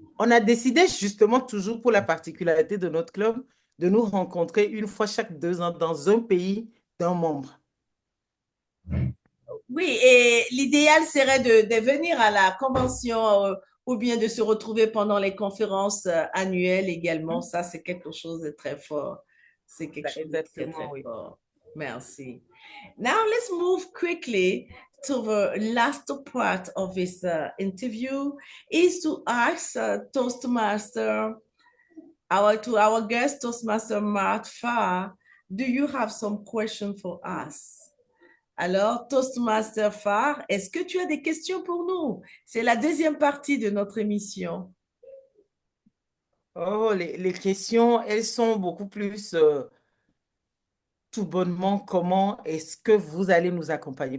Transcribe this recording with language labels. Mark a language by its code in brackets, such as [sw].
[fr] On a décidé justement, toujours pour la particularité de notre club, de nous rencontrer une fois chaque 2 ans dans un pays d'un membre. Oui, et l'idéal serait de venir à la convention ou bien de se retrouver pendant les conférences annuelles également. Ça, c'est quelque chose de très fort. C'est quelque chose de très, Exactement, très oui. fort. Merci. [en] Now, let's move quickly to the last part of this interview is to ask Toastmaster, our guest, Toastmaster Matt Farr, do you have some question for us? [fr] Alors, Toastmaster Farr, est-ce que tu as des questions pour nous? C'est la deuxième partie de notre émission. Oh, les questions, elles sont beaucoup plus tout bonnement, comment est-ce que vous allez nous accompagner?